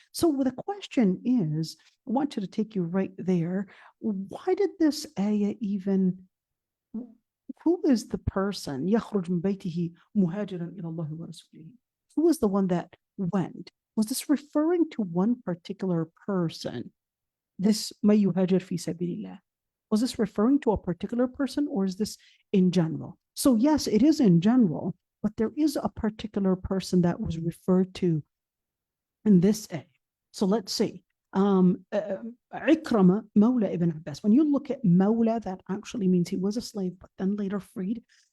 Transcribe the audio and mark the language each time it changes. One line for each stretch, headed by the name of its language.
English: So the question is, I want you to take you right there. Why did this ayah even, who is the person,
Arabic: يخرج من بيته مهاجرا إلى الله ورسوله?
English: Who was the one that went? Was this referring to one particular person? This
Arabic: ما يهاجر في سبيل الله.
English: Was this referring to a particular person, or is this in general? So yes, it is in general, but there is a particular person that was referred to in this ayah. So let's see. Ikrama, Mawla ibn Abbas. When you look at Mawla, that actually means he was a slave, but then later freed.